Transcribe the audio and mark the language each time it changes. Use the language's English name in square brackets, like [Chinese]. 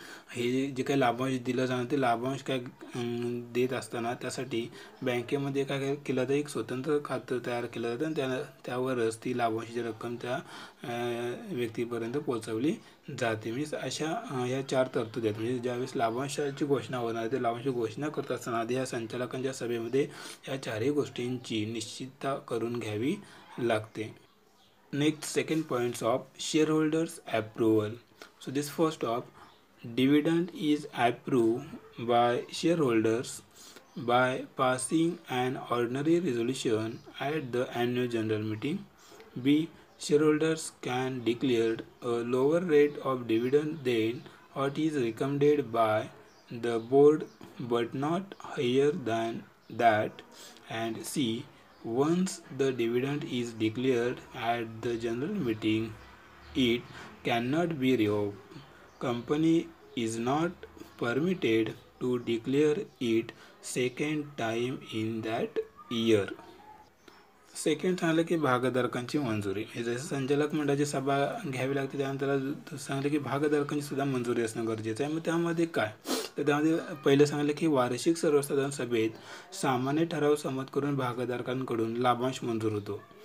[Marathi] हे जे काही लाभांश दिलं जाणार ते लाभांश काय देत असताना त्यासाठी बँकेमध्ये काय केलं जातं एक स्वतंत्र खातं तयार केलं जातं आणि त्यावरच ती लाभांशाची रक्कम त्या व्यक्तीपर्यंत पोहोचवली जाते. म्हणजे अशा ह्या चार तरतुदी आहेत. म्हणजे ज्यावेळेस लाभांशाची घोषणा होणार ते लाभांश घोषणा करत असताना आधी ह्या संचालकांच्या सभेमध्ये या चारही गोष्टींची निश्चितता करून घ्यावी लागते. [English] Next, second points of shareholders approval. So this first of dividend is approved by shareholders by passing an ordinary resolution at the annual general meeting. B, shareholders can declare a lower rate of dividend than what is recommended by the board but not higher than that. And C, once the dividend is declared at the general meeting, it cannot be revoked. Company is not permitted to declare it second time in that year. [Marathi] Second सांगितलं की भागधारकांची मंजुरी. हे जसं संचालक मंडळाची सभा घ्यावी लागते त्यानंतर सांगितलं की भागधारकांची सुद्धा मंजुरी असणं गरजेचं आहे. मग त्यामध्ये काय तर त्यामध्ये पहिलं सांगितलं की वार्षिक सर्वसाधारण सभेत सामान्य ठराव संमत करून भागधारकांकडून लाभांश मंजूर होतो.